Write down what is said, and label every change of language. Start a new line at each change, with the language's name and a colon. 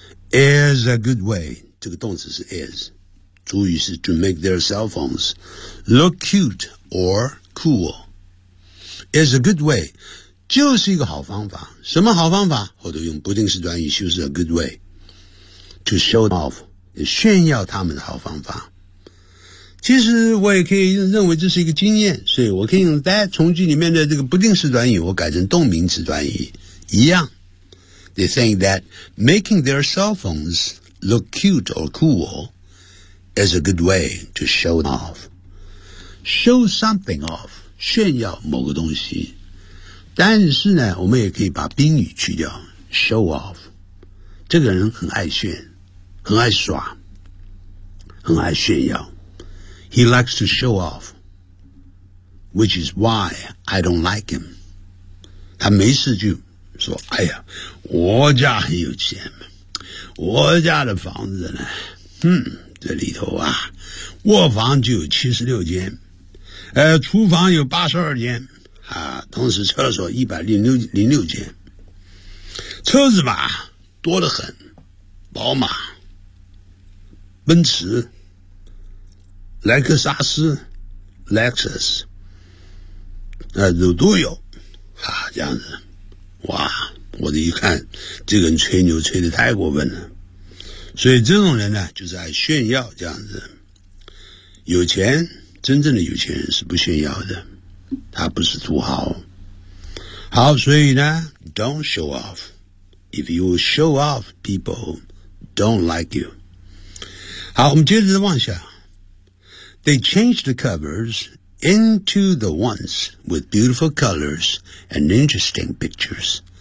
English: is a good way，
Chinese: 这个动词是
English: is，
Chinese: 主语是
English: to make their cell phones look cute or cool， is a good way
Chinese: 就是一个好方法。什么好方法？或者用不定式短语修饰
English: a good way to show off，
Chinese: 炫耀他们的好方法。其实我也可以认为这是一个经验，所以我可以用 that 从句里面的这个不定式短语我改成动名词短语一样。
English: They think that making their cell phones look cute or cool is a good way to show off. Show something off，
Chinese: 炫耀某个东西。但是呢我们也可以把宾语去掉， show off， 这个人很爱炫，很爱耍，很爱炫耀。
English: He likes to show off, which is why I don't like him.
Chinese: 他没事就说，哎呀，我家很有钱，我家的房子呢，这里头啊，卧房就有76间，厨房有82间，啊，同时厕所106间，车子吧，多得很，宝马，奔驰，莱克萨斯 Lexus， 都有哈，这样子。哇，我这一看这个人吹牛吹得太过分了。所以这种人呢就是爱炫耀，这样子。有钱，真正的有钱人是不炫耀的，他不是土豪。好，所以呢
English: Don't show off. If you show off, people don't like you.
Chinese: 好，我们接着往下。
English: They change the covers into the ones with beautiful colors and interesting pictures.